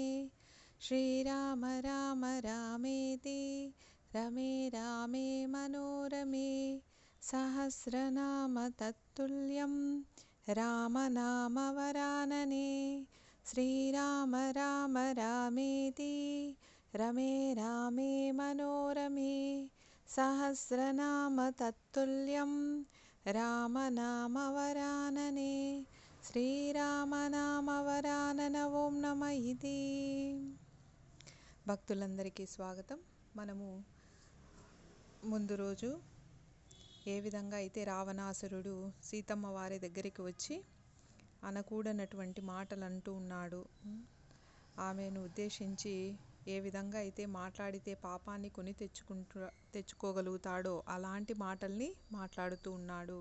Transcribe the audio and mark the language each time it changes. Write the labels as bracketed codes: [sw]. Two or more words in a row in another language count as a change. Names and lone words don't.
[sa] श्रीराम राम रामेति रमे रामे मनोरमे सहस्रनाम तत्तुल्यं रामनामवरानने। श्रीराम राम रामेति रमे रामे मनोरमे सहस्रनाम तत्तुल्यं रामनामवरानने। శ్రీరామనామవరానన ఓం నమ ఇది. [te] భక్తులందరికీ స్వాగతం. మనము ముందు రోజు ఏ విధంగా అయితే రావణాసురుడు సీతమ్మ వారి దగ్గరికి వచ్చి అనకూడనటువంటి మాటలు అంటూ ఉన్నాడు, ఆమెను ఉద్దేశించి ఏ విధంగా అయితే మాట్లాడితే పాపాన్ని కొని తెచ్చుకోగలుగుతాడో అలాంటి మాటల్ని మాట్లాడుతూ ఉన్నాడు.